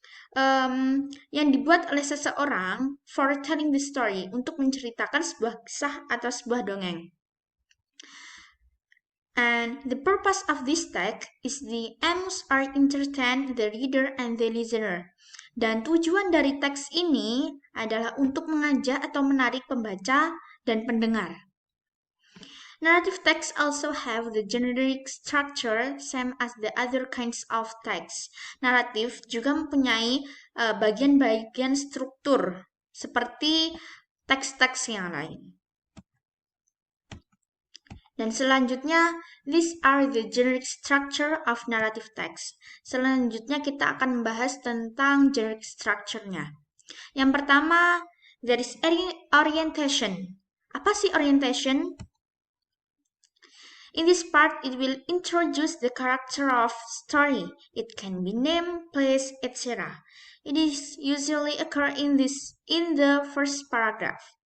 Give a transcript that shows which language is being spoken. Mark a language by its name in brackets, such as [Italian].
[Indonesian] Yang dibuat oleh seseorang [English] for telling the story, [Indonesian] untuk menceritakan sebuah kisah atau sebuah dongeng. [English] And the purpose of this text is the aims are entertain the reader and the listener. [Indonesian] Dan tujuan dari teks ini adalah untuk mengajak atau menarik pembaca dan pendengar. [English] Narrative texts also have the generic structure same as the other kinds of text. [Indonesian] Naratif juga mempunyai bagian-bagian struktur seperti teks-teks yang lain. Dan selanjutnya, [English] these are the generic structure of narrative text. [Indonesian] Selanjutnya kita akan membahas tentang generic structure-nya. Yang pertama, [English] there is orientation. [Indonesian] Apa sih [English] orientation? In this part, it will introduce the character of story. It can be name, place, etc. It is usually occur in the first paragraph.